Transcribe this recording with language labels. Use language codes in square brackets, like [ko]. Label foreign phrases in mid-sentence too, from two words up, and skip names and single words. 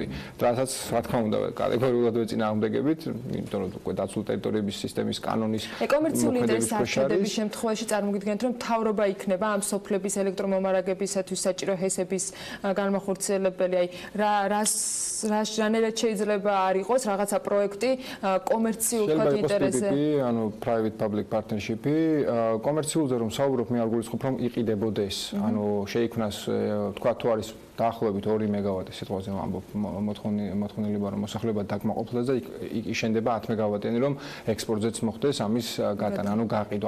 [ka] რასაც, რა თქმა უნდა, კატეგორიულად ვეწინააღმდეგებით, იმიტომ რომ უკვე დაცული ტერიტორიების სისტემის კანონის ეკომერციული ინტერესის აღშედების შემთხვევაში წარმოგიდგენთ, რომ მთავრობა იქნება ამ სოფლების ელექტრომომარაგებისათვის საჭირო ჰესების განმახორციელებელი, აი რანაირად შეიძლება არ იყოს რაღაცა პროექტი კომერციულ ინტერესზე. ანუ [en] private public partnership-ი [ka] კომერციულზე რომ საუბრობ, მე არ გულისხმობ რომ იყიდებოდეს. ანუ შეიქმნას თქვა თუ არის დაახლოებით 2 მეგავატი სიტყვაზე ვამბობ მოთხოვნილება რომ მოსახლეობა დაკმაყოფილდეს და იქ იშენდება 10 მეგავატიანი რომ ექსპორტზეც მოხდეს ამის გატანა, ანუ გაყიდვა.